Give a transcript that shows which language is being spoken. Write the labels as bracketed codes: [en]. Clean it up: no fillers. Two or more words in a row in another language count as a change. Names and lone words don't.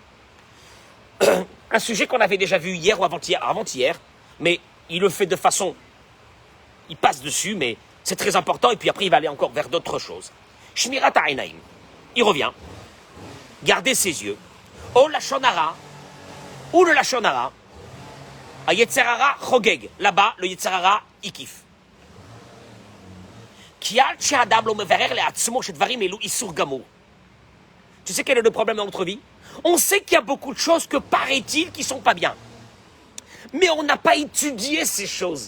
[fr] Un sujet qu'on avait déjà vu hier ou avant-hier, mais il le fait de façon... Il passe dessus, mais c'est très important, et puis après il va aller encore vers d'autres choses. [he] שמירת העיניים. [fr] Il revient. Gardez ses yeux. [he] או לשון הרע, [fr] ou le [he] לשון הרע. היצר הרע חוגג. [fr] Là-bas, [he] היצר הרע, [fr] il kiffe. Tu sais quel est le problème dans notre vie? On sait qu'il y a beaucoup de choses que, paraît-il, qui sont pas bien. Mais on n'a pas étudié ces choses.